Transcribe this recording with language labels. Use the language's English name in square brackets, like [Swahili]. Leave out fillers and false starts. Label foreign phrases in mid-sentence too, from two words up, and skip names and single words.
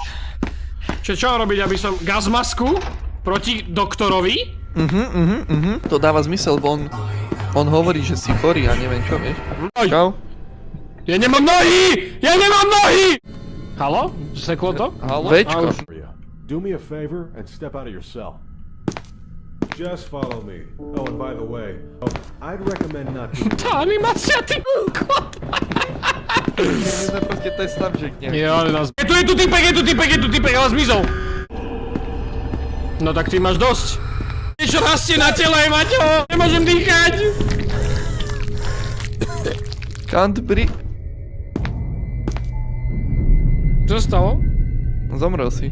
[Slovak] Čo mám robiť, aby som gazmasku proti doktorovi? To dáva zmysel, bo on hovorí, že si chorý a neviem čo, vieš. Čau. Ja nemám nohy! Haló? Seklo to? Haló? Večko. [English] Do me a favor and step out of your cell. Just follow me. Oh, and by the way, I'd recommend not to... [Slovak] Tá animácia, ty kot! My sme proste ten slamžek nejaký. Je tu typek, ale zmizol! No tak ty máš dosť. Niečo rastie na tele, Maťo! Nemôžem dýchať! [English] Can't breathe. [Slovak] Čo stalo? Zomrel si.